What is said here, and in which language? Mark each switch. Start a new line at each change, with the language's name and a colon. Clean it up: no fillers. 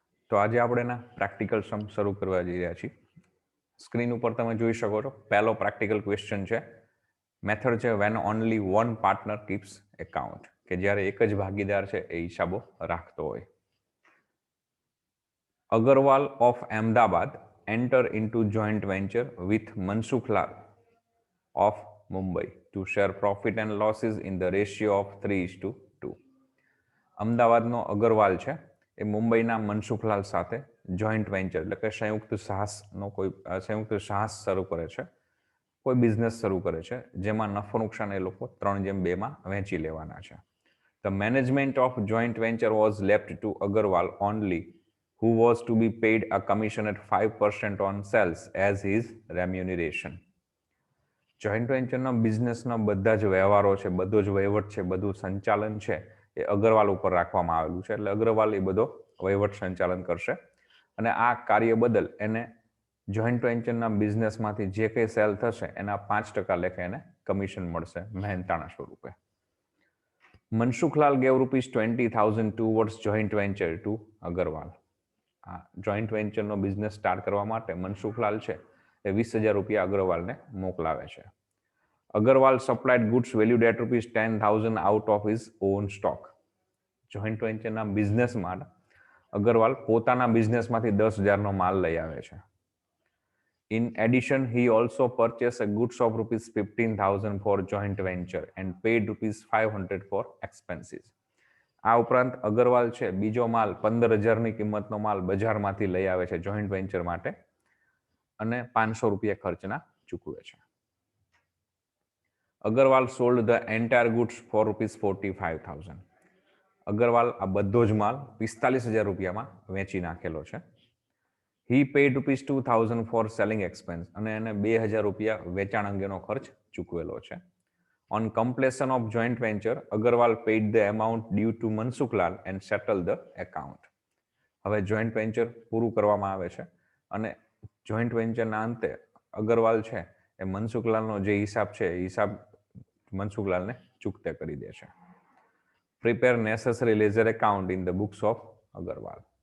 Gujarati: તો આજે આપણે એના પ્રેક્ટિકલ સમ શરૂ કરવા જઈ રહ્યા છીએ. સ્ક્રીન ઉપર તમે જોઈ શકો છો, પહેલો પ્રેક્ટિકલ ક્વેશ્ચન છે. મેથડ છે
English: when only one partner keeps account,
Gujarati: કે જ્યારે એક જ ભાગીદાર છે એ હિસાબો રાખતો હોય.
English: Agarwal of Ahmedabad enter into joint venture with Mansukhlal of Mumbai to share profit and losses in the ratio of 3:2.
Gujarati: અમદાવાદનો Agarwal છે એ મુંબઈના મનસુખલાલ સાથે જોઈન્ટ વેન્ચર એટલે કે સંયુક્ત સાહસનો કોઈ સંયુક્ત સાહસ શરૂ કરે છે. કોઈ બિઝનેસ શરૂ કરે છે જેમાં નફો નુકસાન એ લોકો 3:2 માં વહેંચી લેવાના છે.
English: The management of joint venture was left to Agarwal only, who was to be paid a commission at 5% on sales as his remuneration.
Gujarati: Joint વેન્ચરના બિઝનેસના બધા જ વ્યવહારો છે, બધો જ વહીવટ છે, બધું સંચાલન છે એ અગ્રવાલ ઉપર રાખવામાં આવેલું છે. એટલે અગ્રવાલ એ બધો વહીવટ સંચાલન કરશે અને આ કાર્ય બદલ એને જોઈન્ટ વેન્ચરના બિઝનેસમાંથી જે કંઈ સેલ થશે એના 5% લેખે એને કમિશન મળશે મહેનતાણા સ્વરૂપે.
English: Mansukhal gave rupees 20,000 towards joint venture to Agarwal.
Gujarati: Joint વેન્ચરનો business start કરવા માટે મનસુખલાલ છે એ 20,000 રૂપિયા અગ્રવાલને મોકલાવે છે.
English: Agrawal supplied goods valued at ₹10,000 out of his own stock.
Gujarati: Joint વેન્ચરના બિઝનેસમાં અગ્રવાલ પોતાના બિઝનેસમાંથી 10,000નો માલ લઈ આવે છે.
English: In addition, he also purchased a goods of ₹15,000 for joint venture and paid ₹500 for expenses.
Gujarati: આ ઉપરાંત અગ્રવાલ છે બીજો માલ 15,000ની કિંમતનો માલ બજારમાંથી લઈ આવે છે જોઈન્ટ વેન્ચર માટે અને 500 રૂપિયા ખર્ચના ચૂકવે છે.
English: Agrawal sold the entire goods for ₹45,000.
Gujarati: Agarwal આ બધો જ માલ 45,000 રૂપિયામાં વેચી નાખેલો છે.
English: He paid ₹2,000 for selling expense
Gujarati: અને એને 2,000 રૂપિયા વેચાણ અંગેનો ખર્ચ ચૂકવેલો છે.
English: On completion of joint venture, Agarwal paid the amount due to Mansuklal and settled the account.
Gujarati: હવે જોઈન્ટ વેન્ચર પૂરું કરવામાં આવે છે અને જોઈન્ટ વેન્ચરના અંતે અગ્રવાલ છે એ મનસુખલાલનો જે હિસાબ છે એ હિસાબ મનસુખલાલને ચૂકતે કરી દે છે.
English: Prepare necessary ledger account in the books of Agarwal.